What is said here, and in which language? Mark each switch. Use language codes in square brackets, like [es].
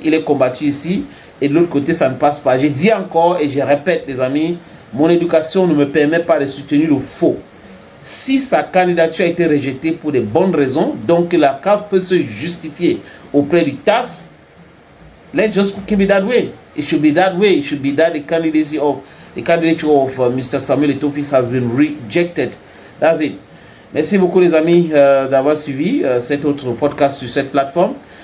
[fr] Il est combattu ici et de l'autre côté, ça ne passe pas. Je dis encore et je répète, les amis, mon éducation ne me permet pas de soutenir le faux. Si sa candidature a été rejetée pour de bonnes raisons, donc la CAF peut se justifier auprès du TAS, [en] let's just keep it that way. It should be that way. It should be that the candidature of Mr. Samuel Eto'o-Fils has been rejected. That's it. [fr] Merci beaucoup les amis d'avoir suivi cet autre podcast sur cette plateforme.